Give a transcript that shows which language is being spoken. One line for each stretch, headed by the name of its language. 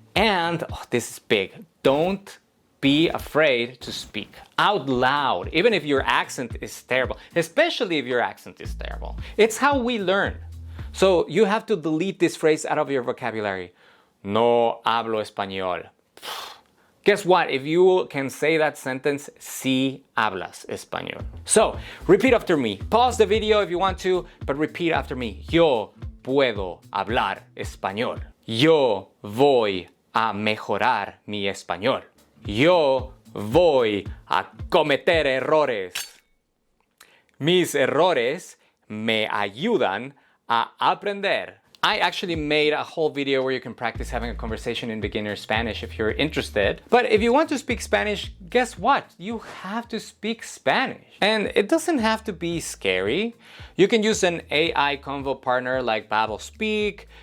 English: And this is big. Don't be afraid to speak out loud, even if your accent is terrible, especially if your accent is terrible. It's how we learn. So you have to delete this phrase out of your vocabulary.
Spanish: No hablo español.
English: Guess what? If you can say that sentence,
Spanish: sí hablas español.
English: So, repeat after me. Pause the video if you want to, but repeat after me.
Spanish: Yo puedo hablar español. Yo voy a mejorar mi español. Yo voy a cometer errores. Mis errores me ayudan a aprender.
English: I actually made a whole video where you can practice having a conversation in beginner Spanish if you're interested. But if you want to speak Spanish, guess what? You have to speak Spanish. And it doesn't have to be scary. You can use an AI convo partner like Babbel Speak.